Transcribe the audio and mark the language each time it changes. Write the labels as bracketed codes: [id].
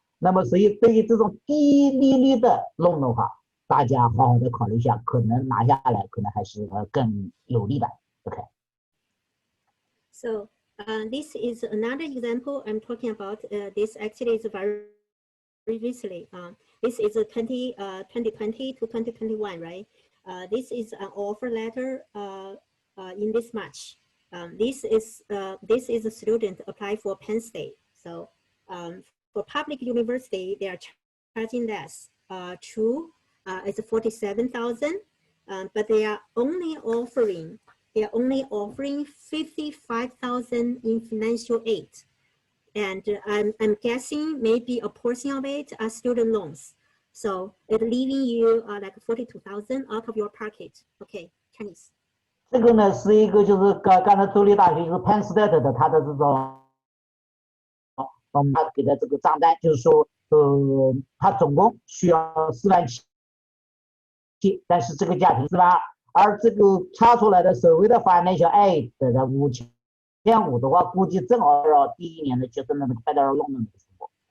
[zh] 那么所以对于这种低利率的 loan 的话，大家好好的考虑一下，可能拿下来可能还是更有利的。 [en] OK。 So this is another example I'm talking about. This actually is very recently. This is a 2020 to 2021, right? This is an offer letter in this March. This is a student apply for Penn State. So for public university, they are charging less. True, it's 47,000, but they are only offering 55,000 in financial aid. And I'm guessing maybe a portion of it are student loans. So it's leaving you like 42,000 out of your pocket. Okay, Chinese. [zh] 这个呢是一个就是刚才州立大学就是 Penn State 的，它的这种他给的这个账单，就是说他总共需要4.7万，但是这个家庭4.2万，而这个查出来的所谓的 financial aid 的5500的话，估计正好要第一年的就是那个 federal loan 的那个数目。